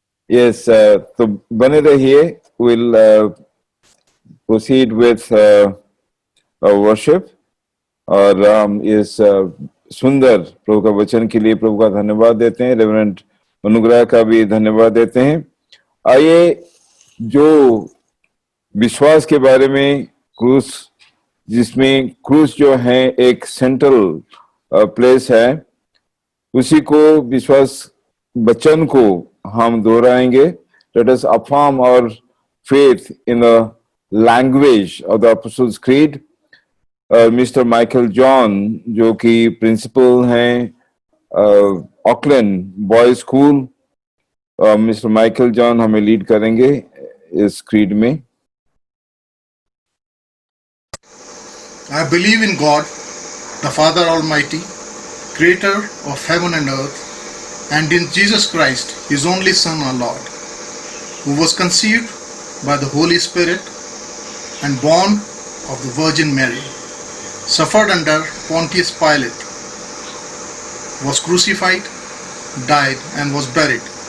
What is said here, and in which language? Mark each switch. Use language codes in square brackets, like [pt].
[hi] Yes, तो बने रहिए. [en] We'll proceed with our worship. [hi] और हम इस सुंदर प्रभु का वचन के लिए प्रभु का धन्यवाद देते हैं. रेवरेंड अनुग्रह का भी धन्यवाद देते हैं. आइए, जो विश्वास के बारे में क्रूस, जिसमें क्रूस जो है एक सेंट्रल प्लेस है, उसी को विश्वास वचन को हम दोहराएंगे. [en] Let us affirm our faith in the language of the Apostles' Creed. [hi] Mister Michael John, जो कि प्रिंसिपल हैं Auckland boys school, mister Michael John हमें लीड करेंगे इस क्रीड में. [en] I believe in God, the Father Almighty, creator of heaven and earth, and in Jesus Christ, his only Son, our Lord, who was conceived by the Holy Spirit and born of the Virgin Mary, suffered under Pontius Pilate, was crucified, died, and was buried.